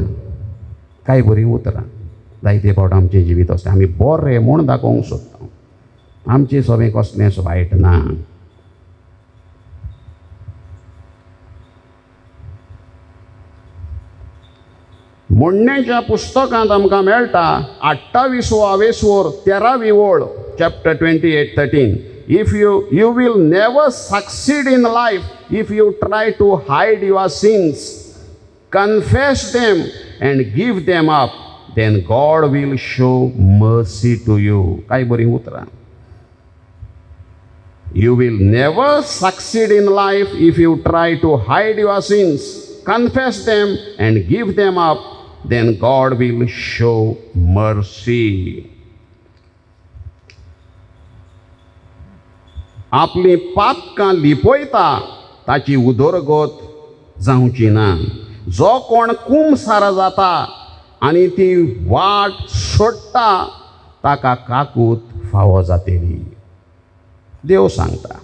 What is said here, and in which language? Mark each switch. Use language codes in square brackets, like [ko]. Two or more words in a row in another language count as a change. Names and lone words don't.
[kok] कांय बरीं उतरां जायते फावट आमचें जिवीत आसता, आमी बरें म्हूण दाखोवंक सोदता, आमचें सगळें कसलेंच वायट ना. म्हणण्याच्या पुस्तकांत आमकां मेळटा 28वें स्वर 13वी ओळ, चॅप्टर 28:13. [en] If you will never succeed in life if you try to hide your sins, confess them and give them up, then God will show mercy to you. [kok] काय बरी उतरां. [en] You will never succeed in life if you try to hide your sins, confess them and give them up, then God will show mercy. [kok] आपली पातकां लिपयता ताची उदरगत जावची ना. जो कोण कुमसार जाता आनी ती वाट सोडटा ताका काकूत फावो जातली, देव सांगता.